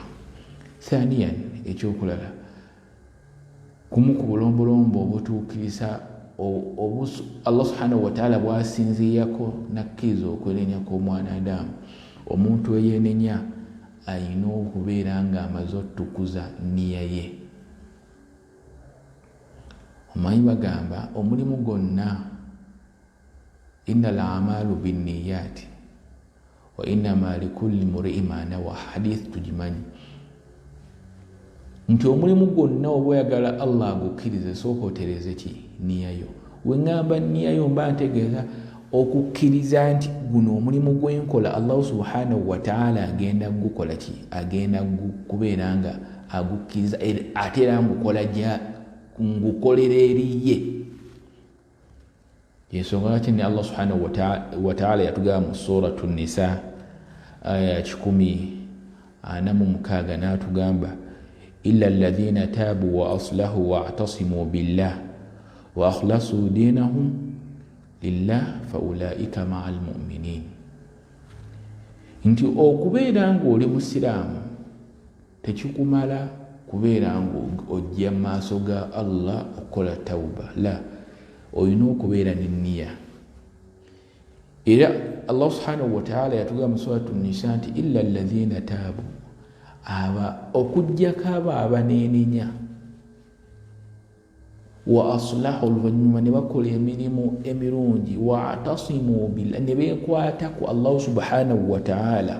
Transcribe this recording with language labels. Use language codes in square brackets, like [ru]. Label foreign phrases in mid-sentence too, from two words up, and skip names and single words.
[lg] Thaniyan, ekyokulala kumu ku bulombolombo obutuukiriza Allah [ar] سبحانه وتعالى [lg] bw'asinziyako nakkiriza okwenenya kw'omwana Adamu, omuntu eyenenya ayina okubeera nga amaze otukuza nniya ye. Omanyi bagamba omulimu gwonna [ar] إنما الأعمال بالنيات وإنما لكل امرئ ما نوى, [lg] hadith tugimanyi nti omulimu gwonna oba oyagala Allah agukkirize sooka otereze ki? Nniyayo. Weŋŋamba nniyayo mba ntegeeza okukkiriza nti guno omulimu gwenkola Allah [ar] سبحانه وتعالى [lg] agenda gukola ki? Agenda kubeera nga agukkiriza ate era ngukola ngukolera eriye. Yensonga lwaki ne Allah [ar] سبحانه وتعالى [lg] yatugamba mu suratu Nisa aya 146 n'atugamba [ar] إلا الذين تابوا وأصلحوا واعتصموا بالله وأخلصوا دينهم لله فأولئك مع المؤمنين. [lg] Nti okubeera ng'oli musiraamu tekikumala kubeera ng'ojja mu maaso ga Allah okukola tawuba, la, olina okubeera n'enniya. Era Allah [ar] سبحانه وتعالى [lg] yatugamba mu suratu Nisa nti [ar] إلا الذين تابوا, [lg] okujjako abo abaneenenya, [ar] وأصلحوا, [lg] oluvannyuma ne bakola emirimu emirungi, [ar] واعتصموا بالله, [lg] ne beekwata ku Allah [ar] سبحانه وتعالى.